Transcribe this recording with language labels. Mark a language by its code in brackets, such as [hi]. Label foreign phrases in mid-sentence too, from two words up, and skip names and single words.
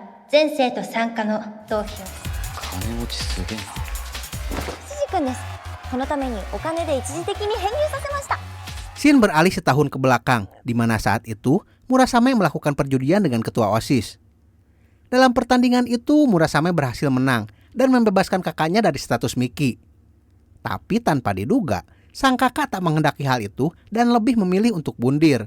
[ja] 全生徒参加の投票。金持ちすげえな。辻君です。このためにお金で一時的に編入させました。 [id] Scene beralih setahun ke belakang, di mana saat itu Murasame melakukan perjudian dengan ketua OSIS. Dalam pertandingan itu, Murasame berhasil menang dan membebaskan kakaknya dari status Miki. Tapi tanpa diduga, sang kakak tak menghendaki hal itu dan lebih memilih untuk bundir.